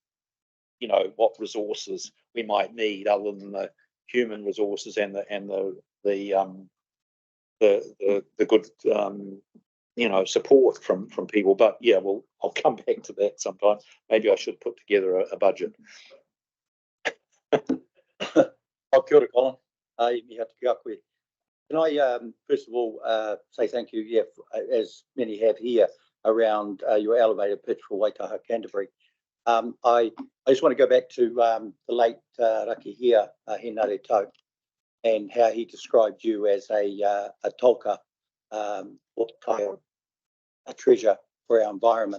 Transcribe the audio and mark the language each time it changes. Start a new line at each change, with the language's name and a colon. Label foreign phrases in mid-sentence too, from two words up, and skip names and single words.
English: What resources we might need other than the human resources and the good support from people. But yeah, I'll come back to that sometime. Maybe I should put together a budget.
Māori: Kia ora, Colin. Mihi kia koe.
English: Can I first of all say thank you, as many have here, around your elevated pitch for Waitaha Canterbury. I just want to go back to the late Raki here, Hinare Tau, and how he described you as a tolka, or a treasure for our environment.